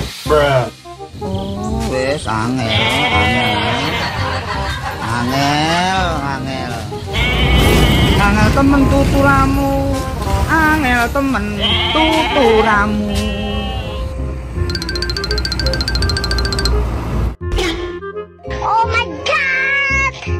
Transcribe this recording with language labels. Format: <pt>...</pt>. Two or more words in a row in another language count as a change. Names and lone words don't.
<en>Bruh.</en> <jv>Oh, wes angel. Angel temen tuturamu. Angel temen tuturamu.</jv> <en>Oh my god!</en>